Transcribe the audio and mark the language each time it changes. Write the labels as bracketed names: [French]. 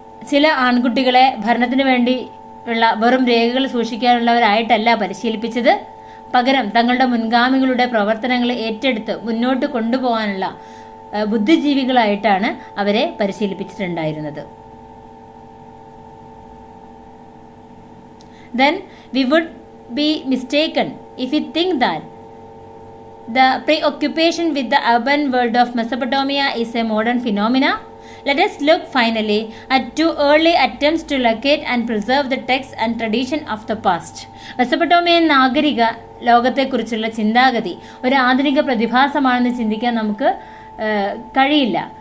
[Malayalam] ചില ആൺകുട്ടികളെ ഭരണത്തിന് വേണ്ടി ഉള്ള വെറും രേഖകൾ സൂക്ഷിക്കാനുള്ളവരായിട്ടല്ല പരിശീലിപ്പിച്ചത്, പകരം തങ്ങളുടെ മുൻഗാമികളുടെ പ്രവർത്തനങ്ങൾ ഏറ്റെടുത്ത് മുന്നോട്ട് കൊണ്ടുപോകാനുള്ള ബുദ്ധിജീവികളായിട്ടാണ് അവരെ പരിശീലിപ്പിച്ചിട്ടുണ്ടായിരുന്നത്. [English] Then we would be mistaken if we think that the preoccupation with the urban world of Mesopotamia is a modern phenomena. Let us look finally at 2 early attempts to locate and preserve the texts and tradition of the past. [Malayalam] മെസൊപ്പൊട്ടോമിയൻ നാഗരിക ലോകത്തെക്കുറിച്ചുള്ള ചിന്താഗതി ഒരു ആധുനിക പ്രതിഭാസമാണെന്ന് ചിന്തിക്കാൻ നമുക്ക് കഴിയില്ല.